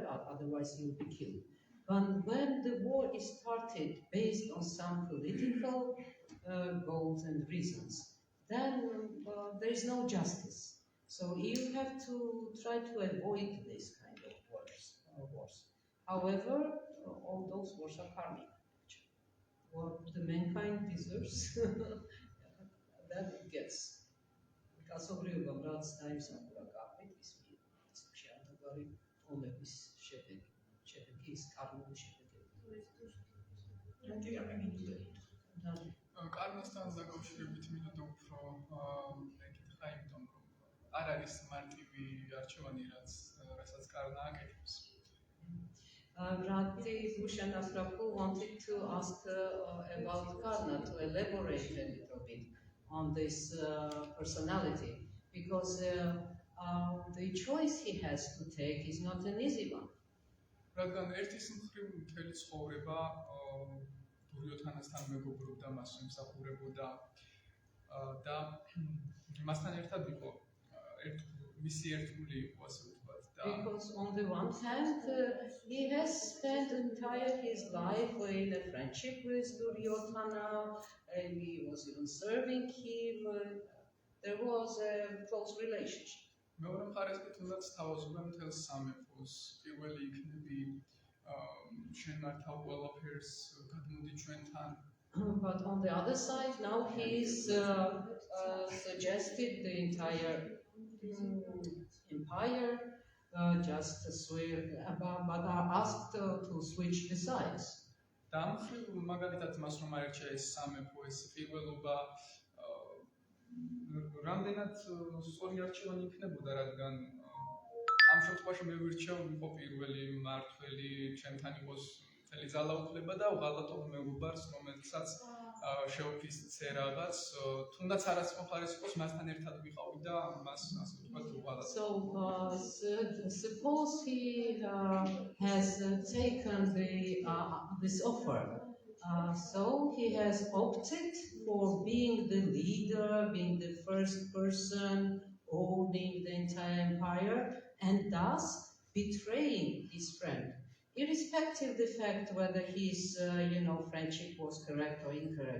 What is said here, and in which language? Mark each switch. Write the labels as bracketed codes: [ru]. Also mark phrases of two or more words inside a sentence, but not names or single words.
[en] Otherwise you'll be killed. But when the war is started based on some political goals and reasons, then there is no justice. So you have to try to avoid this kind of wars. However, all those wars are karmic. What the mankind deserves, that it gets. [ka] Კაცობრიობამ რაც დაიმსახურა კარმით, ის მიიღო. შეამდგარი ომების შედეგი ის კარმული შედეგები. კარმასთან დაკავშირებით მინდოდა უფრო მეკითხა, იმიტომ რომ არ არის მარტივი არჩევანი, რასაც კარნა აკეთებს. [en] Rati Bhushan Prabhu wanted to ask about karma, to elaborate a little bit on this personality, because the choice he has to take is not an easy one. [ka] რადგან ერთის მხრივ მთელი ცხოვრება დურიოთანასთან მეგობრობდა, მას ემსახურებოდა და მასთან ერთად იყო მისი ერთგული იყო ასე ვთქვათ და [en] Because on the one hand, he has spent entire his life in a friendship with Duryodhana, and he was even serving him. There was a close relationship. [ka] მეორე მხარეს კი თუნდაც თავაზობენ მთელ სამეფოს, პირველი იქნები შენ მართავ ყველაფერს, გადმოდი ჩვენთან. [en] But on the other side, now he's suggested the entire empire just to switch, but are asked to switch the sides. [ka] და ამ მხრივ მაგალითად მას რომ აერჩია ეს სამეფო, ეს პირველობა რამდენად სწორი არჩევანი იქნებოდა, რადგან ამ შემთხვევაში მე ვირჩევ იყო პირველი მმართველი, ჩემთან იყოს მთელი ძალაუფლება და ვღალატობ მეგობარს, რომელსაც შეუფიცე რაღაც, თუნდაც არასწორხარეს იყოს, მასთან ერთად ვიყავი და მას ასე ვთქვათ ვღალატებ. [en] So suppose he has taken this offer. So he has opted for being the leader, being the first person owning the entire empire, and thus betraying his friend, irrespective of the fact whether his, friendship was correct or incorrect.